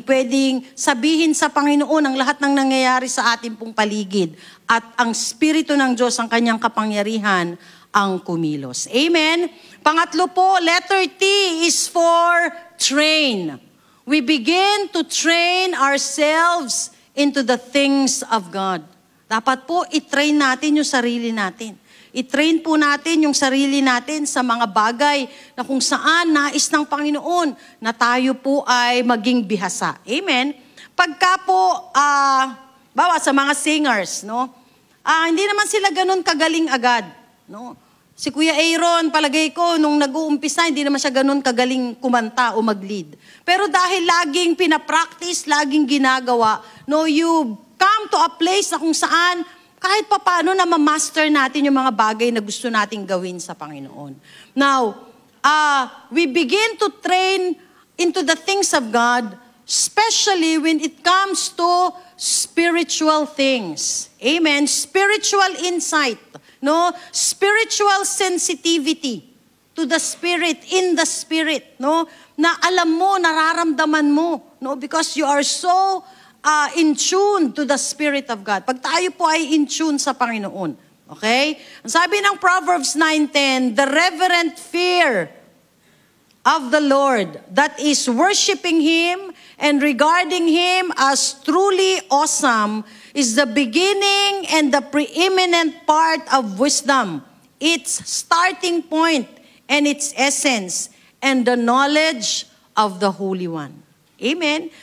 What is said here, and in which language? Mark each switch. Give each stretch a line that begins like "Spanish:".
Filipino: Pwedeng sabihin sa Panginoon ang lahat ng nangyayari sa ating pong paligid. At ang Espiritu ng Diyos, ang kanyang kapangyarihan, ang kumilos. Amen? Pangatlo po,
English: letter T is for train. We begin to train ourselves into the things of God.
Filipino: Dapat po, i-train natin yung sarili natin. I-train po natin yung sarili natin sa mga bagay na kung saan nais ng Panginoon na tayo po ay maging bihasa. Amen? Pagka po, bawa sa mga singers, no? Hindi naman sila ganun kagaling agad, no? Si Kuya Aaron, palagay ko, nung nag-uumpisa, hindi naman siya ganun kagaling kumanta o mag-lead. Pero dahil laging pinapractice, laging ginagawa, no,
English: you come to a place
Filipino: na kung saan, kahit paano na ma-master natin yung mga bagay na gusto nating gawin sa Panginoon.
English: Now, we begin to train into the things of God, especially when it comes to spiritual things. Amen? Spiritual insight. No, spiritual sensitivity to the Spirit, in the Spirit, no,
Filipino: na alam mo, nararamdaman mo,
English: no, because you are so in tune to the Spirit of God.
Filipino: Pag tayo po ay in tune sa Panginoon, okay? Ang sabi ng
English: Proverbs 9:10, the reverent fear of the Lord, that is worshiping Him and regarding Him as truly awesome, is the beginning and the preeminent part of wisdom, its starting point and its essence, and the knowledge of the Holy One. Amen?